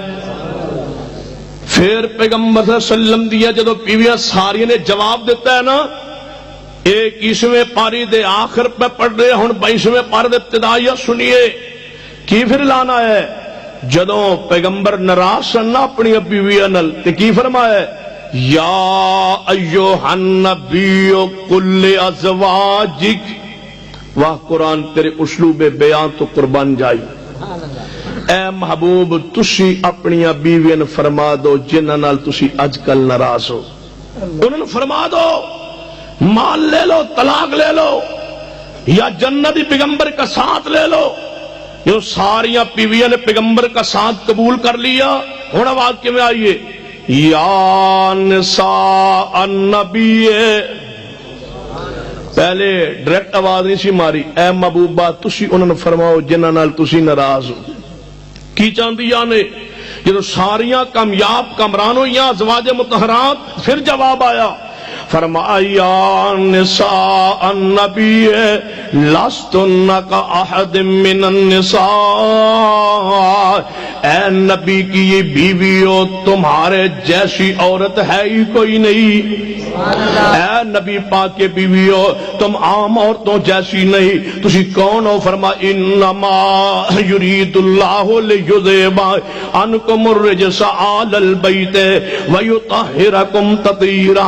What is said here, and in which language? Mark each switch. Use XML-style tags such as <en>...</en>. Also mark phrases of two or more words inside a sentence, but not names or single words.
<pa>پھر پیغمبر</pa> <ar>صلی اللہ علیہ وسلم</ar> <pa>دیا جدو بیویاں ساری نے جواب دیتا ہے نا، 21ویں پاری دے آخر پہ پڑھ رہے ہن 22ویں پارے دے ابتدائیہ سنیے کی پھر لانا ہے۔ جدوں پیغمبر ناراض سن اپنی بیویاں نال تے کی فرمایا ہے؟</pa> <ar>یا ایھا النبی قل ازواجک،</ar> <pa>واہ قرآن تیرے اسلوب بیان تو قربان جائی۔ اے محبوب تسی اپنی بیویاں نوں فرما دو جنہاں نال تسی اج کل ناراض ہو، انہاں نوں فرما دو مال لے لو، طلاق لے لو، یا جنتی پیغمبر کا ساتھ لے لو۔ یہ ساریاں بیویاں نے پیغمبر کا ساتھ قبول کر لیا، ہن آواز کیویں آئیے؟</pa> <ar>یا نساء النبی،</ar> <pa>پہلے ڈائریکٹ آواز نہیں سی ماری، اے محبوبہ تسی انہاں نوں فرماؤ جنہاں نال تسی ناراض ہو۔ کی چاہندیاں نے جدو ساریاں کامیاب کامران ہوئیاں ازواج مطہرات، پھر جواب آیا فرمایا</pa> <ar>نساء النبی لستن کاحد من النساء،</ar> <ur>اے نبی کی یہ بیویوں تمہارے جیسی عورت ہے ہی کوئی نہیں، اے نبی پاک کے بیویوں تم عام عورتوں جیسی نہیں،</ur> <pa>تسی کون ہو؟</pa> <ar>فرما انما یرید اللہ لیذہب عنکم الرجس آل البیت ویطہرکم تطہیرا۔</ar>